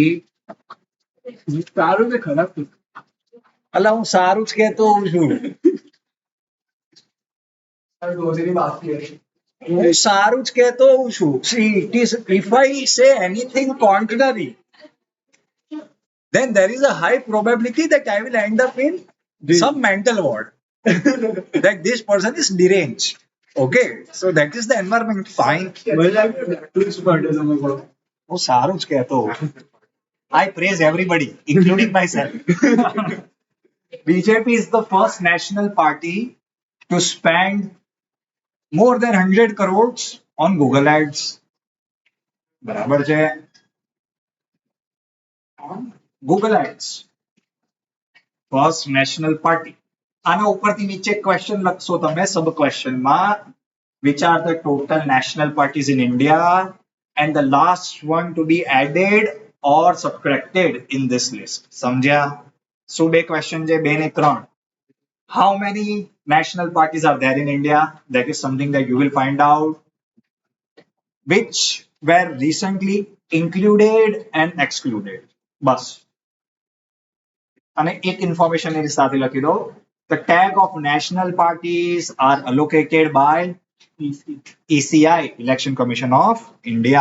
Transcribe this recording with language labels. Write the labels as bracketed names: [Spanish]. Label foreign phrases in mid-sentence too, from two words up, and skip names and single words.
[Gujarati] સારું કે ખરાબ છે? અલા હું સારું જ કહેતો હોઉં છું. રોજની વાત છે. હું સારું જ કહેતો હોઉં છું. [English] See, it is, if I say anything contrary, then there is a high probability that I will end up in some mental ward. That this person is deranged. Okay, so that is the environment. Fine. [Gujarati] મને લાગે બ્લેકલિસ્ટ માટે તમે કહો. હું સારું જ કહેતો હોઉં. [English] I praise everybody, including myself. BJP is the first national party to spend more than 100 crores on Google Ads. [Gujarati] બરાબર છે? [English] Google Ads. First national party. [Gujarati] આના ઉપરથી નીચે ક્વેશ્ચન લખશો તમે સબ ક્વેશ્ચનમાં, [English] which are the total national parties in India and the last one to be added or subtracted in this list. [Gujarati] સમજ્યા? શું બે ક્વેશ્ચન છે? 2 ને 3. [English] How many national parties are there in India? That is something that you will find out. Which were recently included and excluded. [Gujarati] બસ. અને એક ઇન્ફોર્મેશન એની સાથે લખી દો. [English] The tag of national parties are allocated by ECI, Election Commission of India.